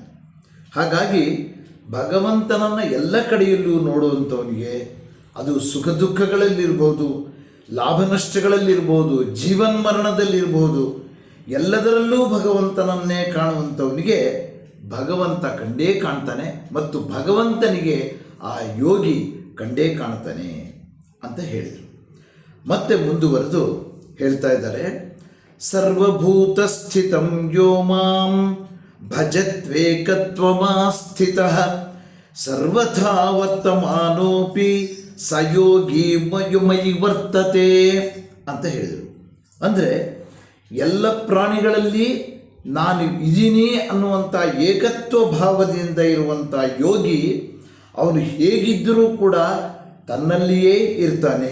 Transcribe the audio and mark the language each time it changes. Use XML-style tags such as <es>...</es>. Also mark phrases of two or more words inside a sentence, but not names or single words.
<kn>ಹಾಗಾಗಿ ಭಗವಂತನನ್ನು ಎಲ್ಲ ಕಡೆಯಲ್ಲೂ ನೋಡುವಂಥವನಿಗೆ ಅದು ಸುಖ ದುಃಖಗಳಲ್ಲಿರ್ಬೋದು, ಲಾಭ ನಷ್ಟಗಳಲ್ಲಿರ್ಬೋದು, ಜೀವನ್ಮರಣದಲ್ಲಿರ್ಬೋದು, ಎಲ್ಲದರಲ್ಲೂ ಭಗವಂತನನ್ನೇ ಕಾಣುವಂಥವನಿಗೆ ಭಗವಂತ ಕಂಡೇ ಕಾಣ್ತಾನೆ ಮತ್ತು ಭಗವಂತನಿಗೆ ಆ ಯೋಗಿ ಕಂಡೇ ಕಾಣ್ತಾನೆ ಅಂತ ಹೇಳಿದರು. ಮತ್ತೆ ಮುಂದುವರೆದು ಹೇಳ್ತಾ ಇದ್ದಾರೆ,</kn> <sa>ಸರ್ವಭೂತ ಸ್ಥಿತಂ ಯೋ ಮಾಂ ಭಜತ್ವೇಕತ್ವಮಾಸ್ಥಿತಃ ಸರ್ವಥಾ ವರ್ತಮಾನೋಪಿ ಸಯೋಗಿ ಮಯುಮಯಿ ವರ್ತತೆ</sa> <kn>ಅಂತ ಹೇಳಿದರು. ಅಂದರೆ ಎಲ್ಲ ಪ್ರಾಣಿಗಳಲ್ಲಿ ನಾನು ಇದೀನಿ ಅನ್ನುವಂಥ ಏಕತ್ವ ಭಾವದಿಂದ ಇರುವಂಥ ಯೋಗಿ ಅವನು ಹೇಗಿದ್ದರೂ ಕೂಡ ತನ್ನಲ್ಲಿಯೇ ಇರ್ತಾನೆ.</kn>